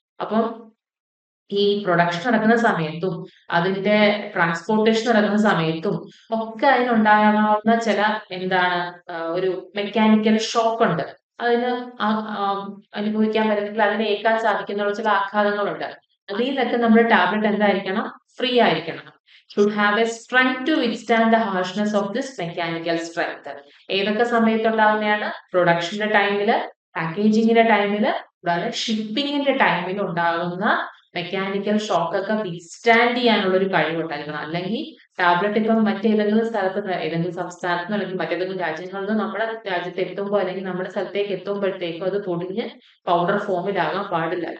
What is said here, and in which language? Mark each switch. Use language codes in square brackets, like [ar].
[ml] അപ്പം ഈ പ്രൊഡക്ഷൻ നടക്കുന്ന സമയത്തും അതിന്റെ ട്രാൻസ്പോർട്ടേഷൻ നടക്കുന്ന സമയത്തും ഒക്കെ അതിനുണ്ടാകാവുന്ന ചില ഒരു മെക്കാനിക്കൽ ഷോക്ക് ഉണ്ട്. അതിന് അനുഭവിക്കാൻ പറ്റുന്നെങ്കിൽ അതിനെ ഏൽക്കാൻ സാധിക്കുന്ന ചില ആഘാതങ്ങളുണ്ട്. അതിൽ നിന്നൊക്കെ നമ്മുടെ ടാബ്ലറ്റ് എന്തായിരിക്കണം, ഫ്രീ ആയിരിക്കണം. [en] should have a strength to withstand the harshness of this mechanical strength. [ml] ഏതൊക്കെ സമയത്തുണ്ടാകുന്നതാണ്? പ്രൊഡക്ഷന്റെ ടൈമില്, പാക്കേജിങ്ങിന്റെ ടൈമില്, കൂടാതെ ഷിപ്പിങ്ങിന്റെ ടൈമിൽ ഉണ്ടാകുന്ന മെക്കാനിക്കൽ ഷോക്ക് ഒക്കെ വിത്ത്സ്റ്റാൻഡ് ചെയ്യാനുള്ള ഒരു കഴിവുണ്ടായിരിക്കണം. അല്ലെങ്കിൽ ടാബ്ലറ്റ് ഇപ്പം മറ്റേതെങ്കിലും സ്ഥലത്ത് ഏതെങ്കിലും സംസ്ഥാനത്തുനിന്നോ അല്ലെങ്കിൽ മറ്റേതെങ്കിലും രാജ്യങ്ങളിൽ നിന്നോ നമ്മുടെ രാജ്യത്ത് എത്തുമ്പോൾ അല്ലെങ്കിൽ നമ്മുടെ സ്ഥലത്തേക്ക് എത്തുമ്പോഴത്തേക്കും അത് പൊടിഞ്ഞ് പൗഡർ ഫോമിലാകാൻ പാടില്ല.